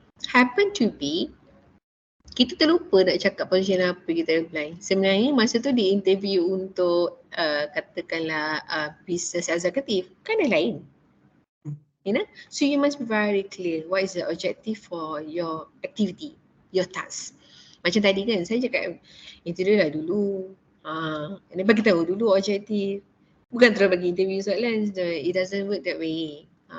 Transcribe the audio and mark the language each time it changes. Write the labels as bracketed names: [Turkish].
[English] Happen to be [Malay] kita terlupa nak cakap position apa kita apply. Sebenarnya masa tu di interview untuk katakanlah business executive kan dah lain. [English] You know, so you must be very clear what is the objective for your activity, your task. [Malay] Macam tadi kan saya cakap interview lah dulu. And bagi tahu dulu objektif. Bukan terus bagi interview soalan, [English] it doesn't work that way.